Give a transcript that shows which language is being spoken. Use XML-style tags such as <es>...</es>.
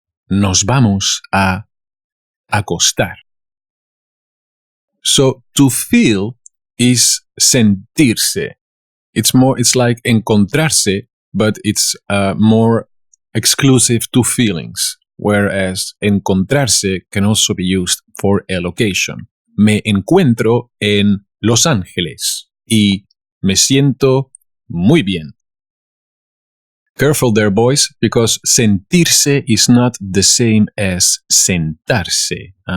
<es>Nos vamos a acostar.</es> <en>So, to feel is sentirse. It's like encontrarse, but it's more exclusive to feelings. Whereas encontrarse can also be used for a location.</en> <es>Me encuentro en Los Ángeles y me siento muy bien.</es> <en>Careful there, boys, because sentirse is not the same as sentarse.</en>